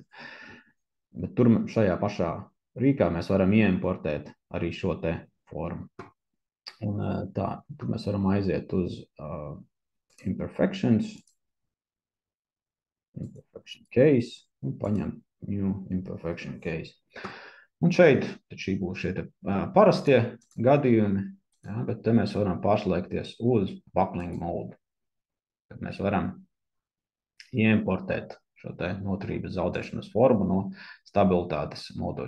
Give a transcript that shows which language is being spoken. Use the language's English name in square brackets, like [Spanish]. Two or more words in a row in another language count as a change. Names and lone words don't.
[Latvian] Bet tur šajā pašā rīkā mēs varam ieimportēt arī šo te formu. Un tā, tur mēs varam aiziet uz [English] imperfection case [Latvian] un paņemt [English] new imperfection case. [Latvian] Un šeit šī būs šie parastie gadījumi, ja, bet te mēs varam pārslēgties uz [English] buckling mode, [Latvian] kad mēs varam ieimportēt šo te noturības zaudēšanas formu no stabilitātes moduļa.